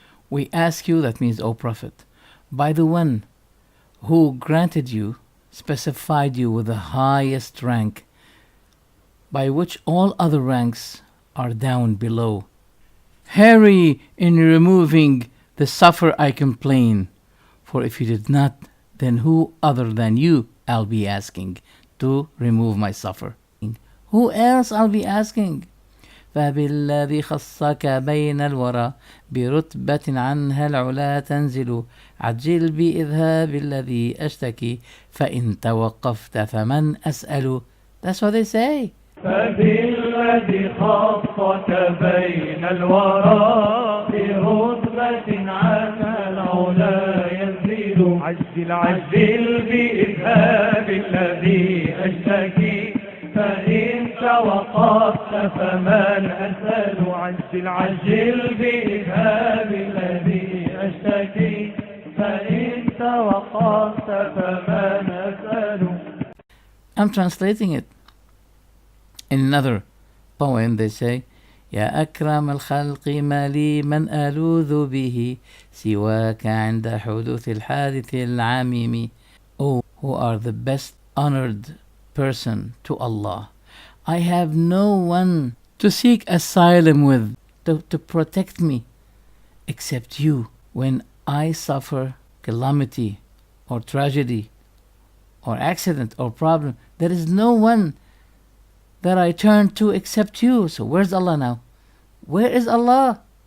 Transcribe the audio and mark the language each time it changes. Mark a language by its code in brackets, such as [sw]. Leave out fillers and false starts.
[en] We ask you, that means, O Prophet, by the one who granted you, specified you with the highest rank, by which all other ranks are down below. Hurry in removing the suffer I complain, for if you did not, then who other than you I'll be asking to remove my suffer? Who else I'll be asking? [ar] فبالذي خصك بين الورى برتبة عنها العلا تنزل عجل بإذهاب الذي أشتكي فإن توقفت فمن أسأل. [en] That's what they say. [ar] فبالذي خصك بين الورى برتبة عنها العلا ينزل عجل بإذهاب الذي أشتكي فإن توقفت فمن أسأل. عجل بإذهاب الذي أشتكي فإن توقفت فمن أسأل. [en] I'm translating it. In another poem they say, [ar] يا أكرم الخلق ما لي من ألوذ به سواك عند حدوث الحادث العميم. [en] Oh, who are the best honored person to Allah. I have no one to seek asylum with, to protect me, except you. When I suffer calamity or tragedy or accident or problem, there is no one that I turn to except you. So where's Allah now? Where is Allah?